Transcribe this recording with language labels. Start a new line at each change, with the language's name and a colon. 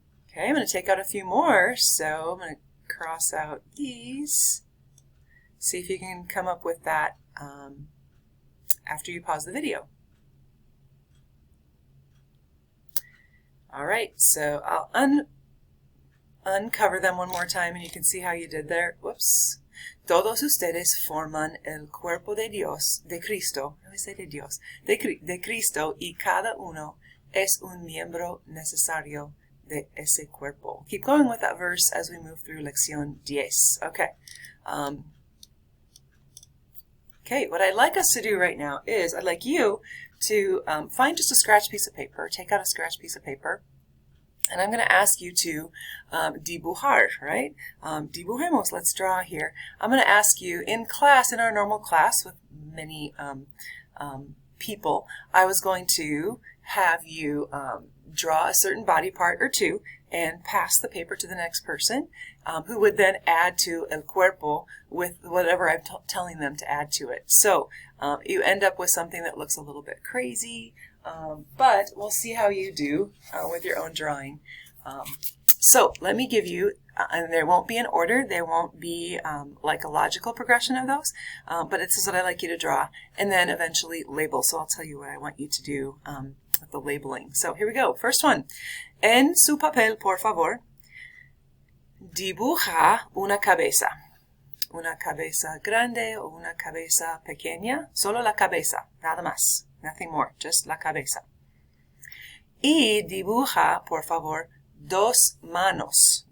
English: Okay, I'm going to take out a few more, so I'm going to cross out these. See if you can come up with that after you pause the video. All right, so I'll uncover them one more time and you can see how you did there. Whoops.
Spanish: Todos ustedes forman el cuerpo de Dios, de Cristo, no say de Dios, de Cristo, y cada uno es un miembro necesario de ese cuerpo.
English: Keep going with that verse as we move through lección 10. Okay. Okay, what I'd like us to do right now is I'd like you to find just a scratch piece of paper, take out a scratch piece of paper, and I'm going to ask you to dibujar, right? Dibujemos, let's draw here. I'm going to ask you in class, in our normal class with many people, I was going to have you draw a certain body part or two and pass the paper to the next person, who would then add to el cuerpo with whatever I'm telling them to add to it. So you end up with something that looks a little bit crazy, but we'll see how you do with your own drawing. So let me give you, and there won't be an order, there won't be like a logical progression of those, but this is what I like you to draw, and then eventually label. So I'll tell you what I want you to do with the labeling. So here we go. First one.
Spanish: En su papel, por favor, dibuja una cabeza. Una cabeza grande o una cabeza pequeña. Solo la cabeza, nada más.
English: Nothing more, just
Spanish: la cabeza. Y dibuja, por favor, dos manos.